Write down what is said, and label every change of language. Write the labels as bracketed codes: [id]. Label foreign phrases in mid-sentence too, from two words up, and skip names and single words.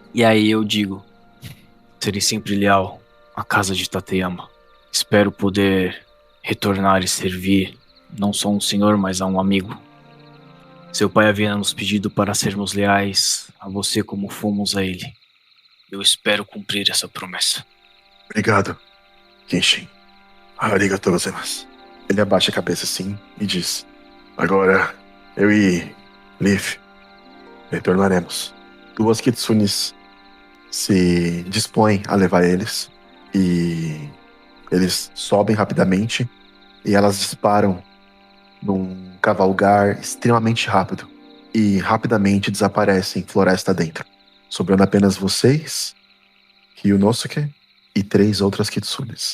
[pt] E aí eu digo: serei sempre leal à casa de Tateyama. Espero poder retornar e servir não só um senhor, mas a um amigo. Seu pai havia nos pedido para sermos leais a você como fomos a ele. Eu espero cumprir essa promessa. Obrigado, Kenshin. [ja] ありがとうございます. [pt] Ele abaixa a cabeça assim e diz: agora, eu e Leaf retornaremos. 2 kitsunes se dispõem a levar eles e eles sobem rapidamente e elas disparam num cavalgar extremamente rápido e rapidamente desaparecem floresta dentro, sobrando apenas vocês, Ryunosuke e 3 outras kitsunes.